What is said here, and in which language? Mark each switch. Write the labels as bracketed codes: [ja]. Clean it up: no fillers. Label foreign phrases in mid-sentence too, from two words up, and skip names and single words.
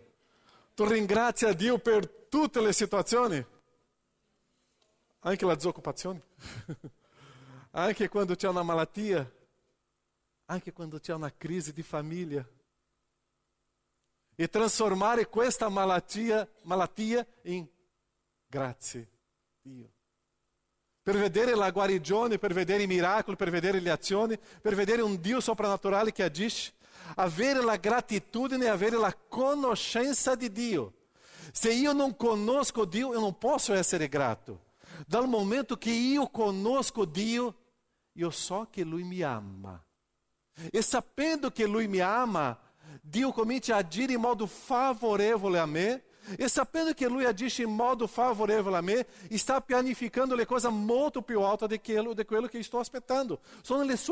[it] Tu ringrazia Dio per tutte le situazioni, anche la disoccupazione, anche quando c'è una malattia, anche quando c'è una crisi di famiglia, e trasformare questa malattia in grazie Dio. Per vedere la guarigione, per vedere i miracoli, per vedere le azioni, per vedere un Dio soprannaturale che agisce, avere la gratitudine e avere la conoscenza di Dio. Se io non conosco Dio, [pt] eu não posso [it] essere grato. Dal momento che io conosco Dio, io so che Lui mi ama. E sapendo che Lui mi ama, Dio comincia a agire in modo favorevole a me. E sapendo che Lui agisce in modo favorevole a me, sta pianificando le cose molto più alte di quello che sto aspettando.